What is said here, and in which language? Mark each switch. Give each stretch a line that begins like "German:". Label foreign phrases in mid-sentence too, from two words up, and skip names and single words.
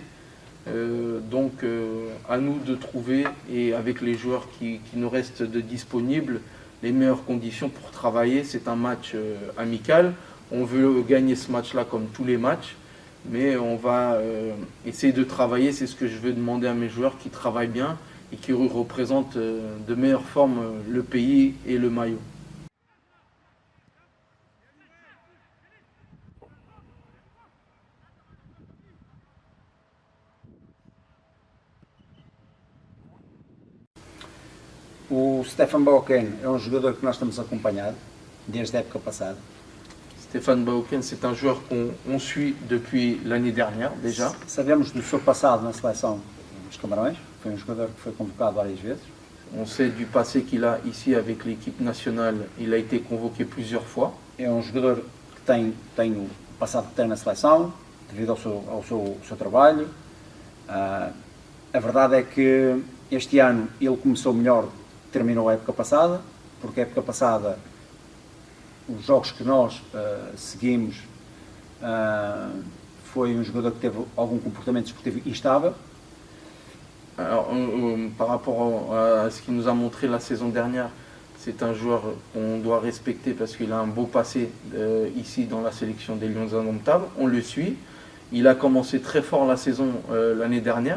French: Donc à nous de trouver, et avec les joueurs qui nous restent disponibles, les meilleures conditions pour travailler. C'est un match amical, on veut gagner ce match-là comme tous les matchs, mais on va essayer de travailler. C'est ce que je veux demander à mes joueurs, qui travaillent bien et qui représentent de meilleure forme le pays et le maillot.
Portuguese: O Stefan Baoken é um jogador que nós estamos acompanhado desde a época passada.
French: Stéphane Baoken, c'est un joueur qu'on suit depuis l'année dernière déjà.
Portuguese: Sabemos do seu passado na seleção dos Camarões, foi um jogador que foi convocado várias vezes.
French: On sait du passé qu'il a ici avec l'équipe nationale, il a été convoqué plusieurs fois.
Portuguese: É um jogador que tem o passado que tem na seleção, devido ao seu trabalho. A verdade é que este ano ele começou melhor, terminou a época passada, porque a época passada, os jogos que nós seguimos, foi um jogador que teve algum comportamento desportivo instável.
French: Alors, par rapport à ce qu'il nous a montré la saison dernière, C'est un joueur qu'on doit respecter parce qu'il a un beau passé ici dans la sélection des Lions Indomptables. On le suit. Il a commencé très fort la saison l'année dernière.